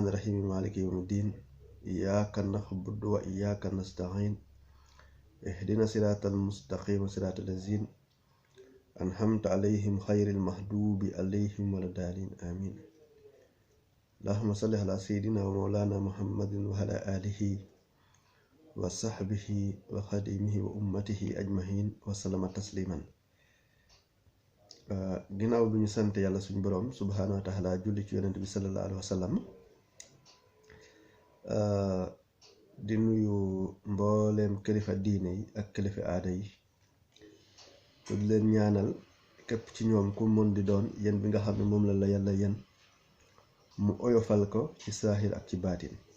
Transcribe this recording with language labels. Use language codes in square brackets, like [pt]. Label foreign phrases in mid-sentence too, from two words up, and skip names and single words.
[ar] الرحيم مالك يوم الدين إياك نعبد وإياك نستعين اهدنا صراط المستقيم صراط الذين أنعمت عليهم خير المغضوب عليهم ولا الضالين آمين اللهم صل على سيدنا ومولانا محمد وعلى آله وصحبه وخديمه وأمته أجمعين وسلم تسليما [wo] ginnaaw bi ñu sant yàlla suñu borom [ar] سبحانه وتعالى [wo] julli ci yonent bi [ar] صلى الله عليه وسلم [wo] di nuyu mbooleem kilifa diine yi ak kilifa aada yi te di leen ñaanal képp ci ñoom ku mën di doon yéen bi nga xam ne moom la yàlla yéen mu oyofal ko ci saahir ak ci baatin